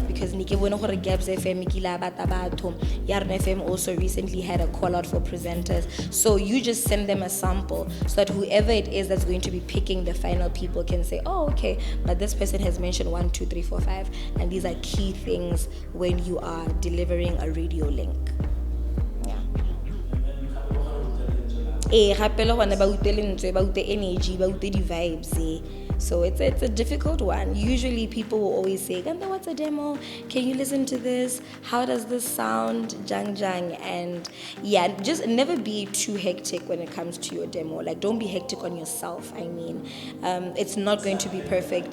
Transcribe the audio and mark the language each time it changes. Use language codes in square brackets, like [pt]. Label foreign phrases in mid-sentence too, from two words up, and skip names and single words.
[en] Because Yarona FM also recently had a call out for presenters. So you just send them a sample so that whoever it is that's going to be picking the final people can say, oh, okay, but this person has mentioned 1, 2, 3, 4, 5, and these are key things when you are delivering a radio link. [tn] Gape le gone ba utlwe lentswe, ba utlwe energy, ba utlwe di-vibes. [en] So it's a difficult one. Usually people will always say, Ganda, what's a demo? Can you listen to this? How does this sound? Jang. And yeah, just never be too hectic when it comes to your demo. Like, don't be hectic on yourself. I mean, it's not going to be perfect.